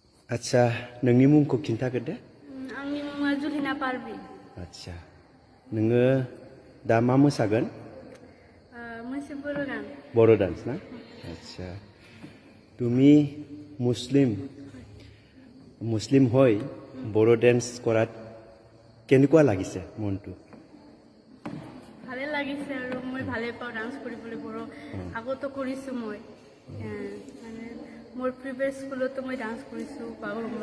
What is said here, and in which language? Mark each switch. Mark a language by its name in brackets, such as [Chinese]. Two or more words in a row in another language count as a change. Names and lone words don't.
[Bodo] आच्छा नोंनि मुंखौ खिन्थाग्रोदो। आंनि मुङा जुलिना पारभिन। आच्छा नोङो दा मा मोसागोन? मोनसे बर' गान। [Assamese] বড়ো ডান্স না? আচ্ছা তুমি মুছলিম হৈ বড়ো ডেন্স কৰাত কেনেকুৱা লাগিছে মনটো? ভালে লাগিছে আৰু মই ভালে পাওঁ ডান্স কৰিবলৈ বড়ো। আগতো কৰিছোঁ মই, মানে মোৰ [English] previous school [Assamese] মই ডান্স কৰিছোঁ বাগৰুম্বা।